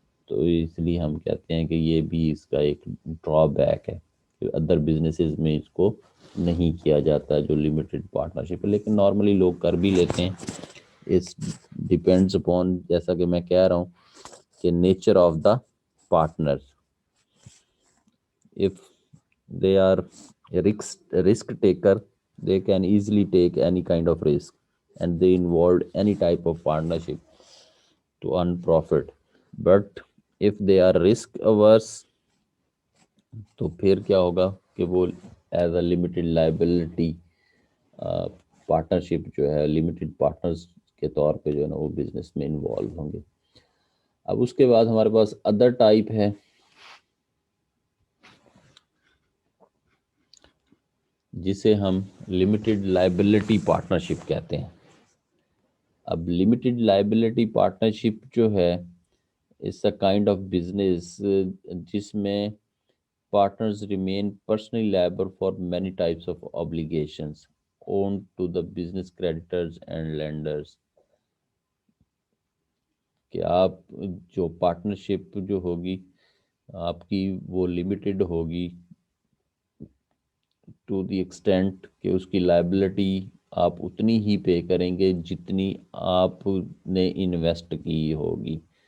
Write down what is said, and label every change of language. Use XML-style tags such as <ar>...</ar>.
<ur>تو اس لیے ہم کہتے ہیں کہ یہ بھی اس کا ایک ڈرا بیک ہے کہ ادر بزنسز میں اس کو نہیں کیا جاتا جو لمیٹڈ پارٹنرشپ ہے، لیکن نارملی لوگ کر بھی لیتے ہیں.</ur> <en>it's depends upon,</en> <ur>جیسا کہ میں کہہ رہا ہوں کہ</ur> <en>Nature of the partner. if they are risk taker, they can easily take any kind of risk, and they involved any type of partnership to earn profit. But if they are risk averse,</en> <ur>تو پھر کیا ہوگا کہ وہ as a limited liability partnership جو ہے، limited partners کے طور پہ جو ہے نا وہ بزنس میں انوالو ہوں گے. اب اس کے بعد ہمارے پاس ادر ٹائپ ہے جسے ہم لمیٹڈ لائبلٹی پارٹنرشپ کہتے ہیں. اب لمیٹڈ لائبلٹی پارٹنرشپ جو ہے</ur> <en>us a kind of business</en> <ur>جس میں</ur> <en>partners remain personally liable for many types of obligations owed to the business creditors and lenders.</en> <ur>کہ آپ جو پارٹنرشپ جو ہوگی آپ کی وہ لمیٹڈ ہوگی</ur> <en>to the extent</en> <ur>کہ اس کی لائبلٹی آپ اتنی ہی پے کریں گے جتنی آپ نے انویسٹ کی ہوگی.</ur>